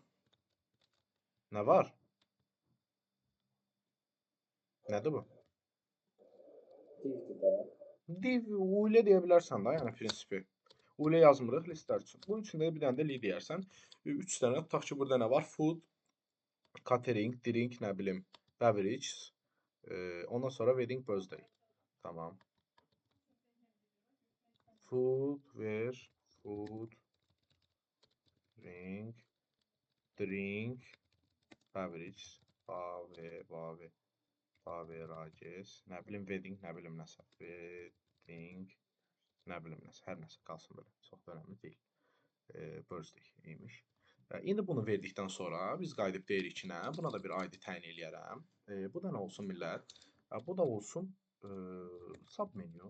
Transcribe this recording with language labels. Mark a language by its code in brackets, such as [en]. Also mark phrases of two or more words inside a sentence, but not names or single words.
[az] Nə var? Nədir bu? Div, ilə deyə bilərsən da, yəni prinsipi. Ilə yazmırıq listlər üçün. Bunun içində bir dənə də li deyərsən. 3 dənə, tutaq ki, burada nə var? [en] Food, catering, drink, [az] nə bilim, beverage. Ondan sonra [en] wedding, birthday. [az] Tamam. [en] Food, drink, beverage, beverages, [az] nə bilim, wedding, nə bilim nəsə, wedding, nə bilim nəsə, hər nəsə qalsın belə, çox da önəmli deyil. Birthday imiş. İndi bunu verdikdən sonra biz qayıdıb deyirik ki, nə? Buna da bir ID təyin eləyərəm. Bu da nə olsun millət? Bu da olsun submenu.